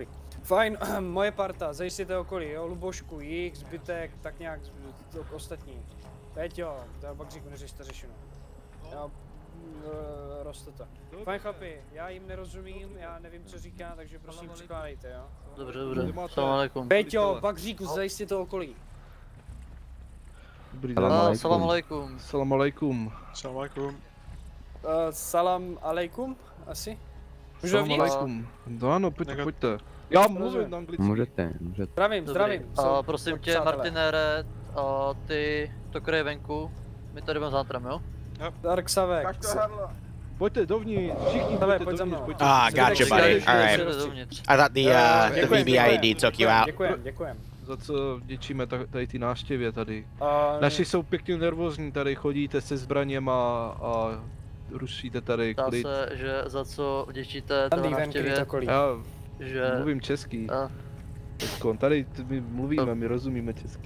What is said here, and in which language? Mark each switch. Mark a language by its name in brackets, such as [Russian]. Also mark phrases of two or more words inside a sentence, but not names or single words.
[Czech] Fajn, moje parta, zajistěte okolí, jo, Lubošku, jich, zbytek, tak nějak ostatní. Peťo, to pak říku, neřešte řešeno. Jo, roste to. Fajn chlapi, já jim nerozumím, já nevím, co říká, takže prosím přikládejte, jo. Dobře, dobře, [Arabic] salam alaikum. [Czech] Peťo, pak říku, zajistěte okolí. Dobrý den. [Arabic] Salam alaikum. Salam alaikum. Salam alaikum. Salam alaikum, [Czech] asi? Můžu [Arabic] Salam [Czech] vnitř? [Arabic] alaikum. [Czech] No ano, pojďte. Já mluvím anglicky. Můžete. Zdravím, zdravím. A prosím tě, Martinére, a ty to kryje venku. My tady budeme zátram, jo? Dark Savek. Pojďte dovnitř, všichni pojďte dovnitř. [English] Ah, gotcha, buddy. Alright. I thought the VBIED took you out. [Czech] Děkujem. Za co vděčíme tady ty návštěvě tady. Naši jsou pěkně nervózní, tady chodíte se zbraněma a rušíte tady klid. Dá se, že za co vděčíte té návštěvě, Já že... mluvím česky. Tady my mluvíme, my rozumíme česky.